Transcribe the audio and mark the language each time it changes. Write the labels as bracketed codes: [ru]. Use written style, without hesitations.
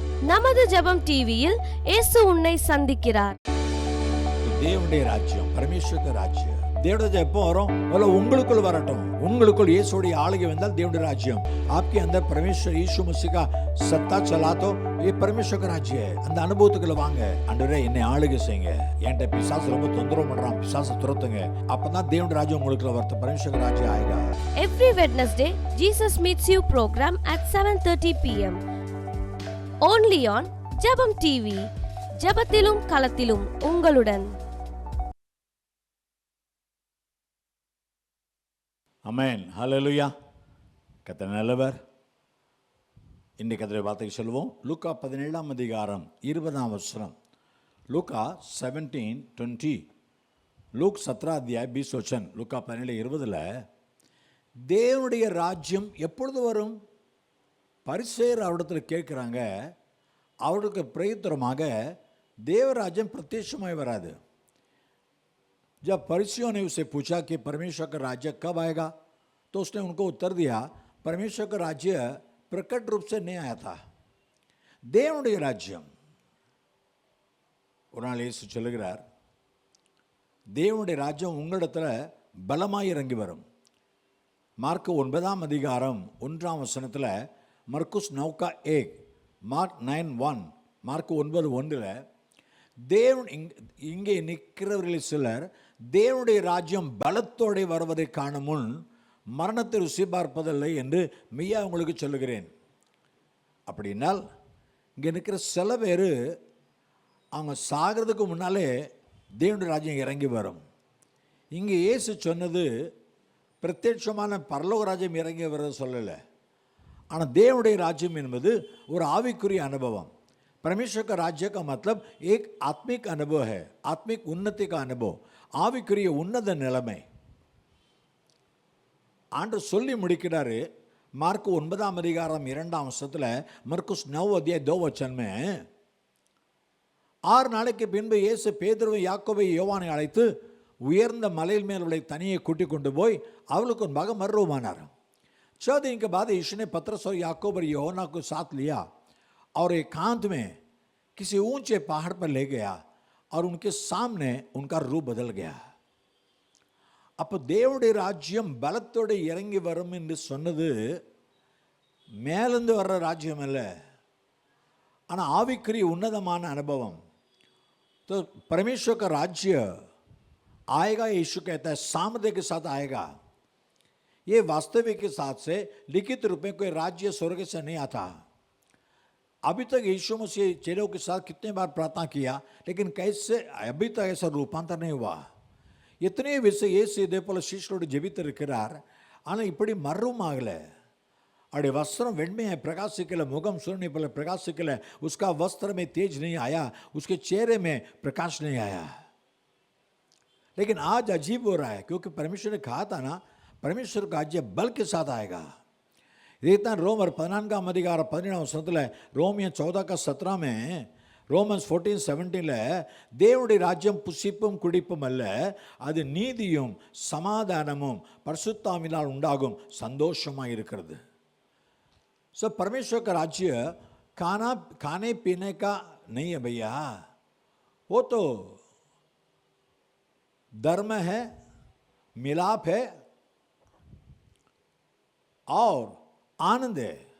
[ta] நமது ஜெபம் டிவியில் இயேசு உன்னை சந்திக்கிறார். தேவனுடைய ராஜ்யம், பரமேஸ்வர ராஜ்யம். தேவனுடைய எப்போ வரும்? உங்களுக்குள் வரட்டும். உங்களுக்குள் இயேசுடைய ஆளுகை வந்தால் தேவனுடைய ராஜ்யம். [hi] आपके अंदर परमेश्वर यीशु मसीह का सत्ता चला तो ये परमेश्वर का राज्य है. [ta] அந்த அனுபவத்துக்குள்ள வாங்க. ஆண்டவரே என்னை ஆளுகை செய்யுங்க. என்கிட்ட பிசாசு ரொம்ப தொந்தரவு பண்றான், பிசாசை துரத்துங்க. அப்பதான் தேவனுடைய ராஜ்யம் உங்களுக்குள்ள வரது. பரமேஸ்வர ராஜ்யம் ஆயிगा. [en] Every Wednesday, Jesus Meets You program at 7:30 p.m. Only on Jebam TV. [ta] ஜெபத்திலும் களத்திலும் உங்களுடன். ஆமென், ஹல்லேலூயா. கர்த்தர் நல்லவர். இன்றைக்கு கர்த்தருடைய வார்த்தைக்கு சொல்லுவோம். லூக்கா 17ஆம் அதிகாரம் 20ஆம் வசனம். லூக்கா 17:20. [hi] லூக் 17 अध्याय 20 वचन. [ta] லூக்கா 17:20 தேவனுடைய ராஜ்யம் எப்பொழுது வரும்? பரிசேயர் அவரிடத்தில் கேட்குறாங்க. அவருக்கு பிரயுத்தரமாக தேவராஜ்யம் பிரத்யட்சமாய் வராது. [hi] जब फरीसियों ने उसे पूछा कि परमेश्वर का राज्य कब आएगा, तो उसने उनको उत्तर दिया, परमेश्वर का राज्य प्रकट रूप से नहीं आया था. [ta] தேவனுடைய ராஜ்யம் ஒரு நாள் இயேசு சொல்லுகிறார், தேவனுடைய ராஜ்யம் உங்களிடத்தில் பலமாய் இறங்கி வரும். மார்க் 9ஆம் அதிகாரம் 1ஆம் வசனத்தில், மர்குஸ் 9:1, மார்க் 9:1, மார்க் 9:1 தேவன் இங்கே நிற்கிறவர்களில் சிலர் தேவனுடைய ராஜ்யம் பலத்தோடு வருவதை காண முன் மரணத்தை ருசி பார்ப்பதில்லை என்று மெய்யா உங்களுக்கு சொல்லுகிறேன். அப்படின்னால் இங்கே நிற்கிற சில பேர் அவங்க சாகிறதுக்கு முன்னாலே தேவனுடைய ராஜ்யம் இறங்கி வரும். இங்கே இயேசு சொன்னது பிரத்யட்சமான பரலோக ராஜ்யம் இறங்கி வர்றது சொல்லலை. ஆனால் தேவனுடைய ராஜ்யம் என்பது ஒரு ஆவிக்குரிய அனுபவம். [hi] परमेश्वर का राज्य का मतलब एक आत्मिक अनुभव है, आत्मिक उन्नति का अनुभव, [ta] ஆவிக்குரிய உன்னத நிலைமை. ஆண்டவர் சொல்லி முடிக்கிறாரு. மார்க் 9ஆம் அதிகாரம் 2ஆம் வசனத்தில், மர்குஸ் 9 [hi] अध्याय 2 वचन में [ta] 6 நாளைக்கு பின்பு இயேசு பேதுருவை, யாக்கோபை, யோவானை அழைத்து உயர்ந்த மலையில் மேல் அவளை தனியே கூட்டிக் கொண்டு போய் அவளுக்கு ஒரு மகன் மறுரூபமானார். [hi] 6 दिन के बाद यीशु ने पतरस और याकूब और यूहन्ना को साथ लिया और एकांत में किसी ऊंचे पहाड़ पर ले गया और उनके सामने उनका रूप बदल गया. [ta] அப்போ தேவனுடைய ராஜ்யம் பலத்தோடு இறங்கி வரும் என்று சொன்னது மேலிருந்து வர்ற ராஜ்யம் அல்ல, ஆனால் ஆவிக்குரிய உன்னதமான அனுபவம். [hi] तो परमेश्वर का राज्य आएगा, यीशु कहता है सामर्थ्य के साथ आएगा. ये वास्तविक के साथ से लिखित रूप में कोई राज्य स्वर्ग से नहीं आता. अभी तक यीशु मसीह चेलों के साथ कितने बार प्रार्थना किया, लेकिन कैसे अभी तक ऐसा रूपांतर नहीं हुआ. [ta] எத்தனையோ விஷயம் இயேசு இதே போல சீஷரோடு ஜெபித்திருக்கிறார். ஆனால் இப்படி மர்வம் ஆகலை. அவருடைய வஸ்திரம் வெண்மையை பிரகாசிக்கல, முகம் सूर्य போல பிரகாசிக்கல, [hi] उसका वस्त्र में तेज नहीं आया, उसके चेहरे में प्रकाश नहीं आया. लेकिन आज अजीब हो रहा है, क्योंकि परमेश्वर ने कहा था ना, परमेश्वर का राज्य बल के साथ आएगा. [ta] इतना ரோமர் 14ஆம் அதிகாரம் 17ஆம் வசனத்தில், ரோமியன் 14:17 में, ரோமன்ஸ் 14:17 தேவனுடைய ராஜ்யம் புசிப்பும் குடிப்பும் அல்ல, அது நீதியும் சமாதானமும் பரிசுத்தாவினால் உண்டாகும் சந்தோஷமாக இருக்கிறது. [hi] सो परमेश्वर का राज्य खाने पीने का नहीं है भैया, वो तो धर्म है, मिलाप है और आनंद है.